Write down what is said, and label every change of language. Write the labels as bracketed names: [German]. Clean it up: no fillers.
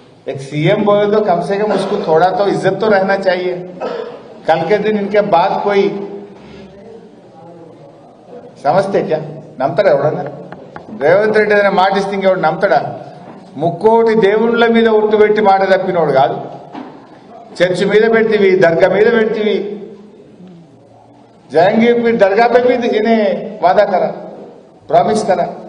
[Hindi] एक सीएम बोले तो कम से कम उसको थोड़ा तो इज्जत तो रहना चाहिए. कल के दिन इनके बाद कोई समझते क्या? [Telugu] నమ్ముతాడా ఎవడన్నా? రేవంత్ రెడ్డి ఏదైనా మాట ఇస్తే ఇంకెవడు నమ్ముతాడా? ముక్కోటి దేవుళ్ళ మీద ఒట్టు పెట్టి మాట తప్పినోడు కాదు. చర్చి మీద పెడితివి, దర్గా మీద పెడితివి. [Hindi] जहांगीर पीर दरगाह पे भी इन्हें वादा करा, ప్రామిస్ కరా.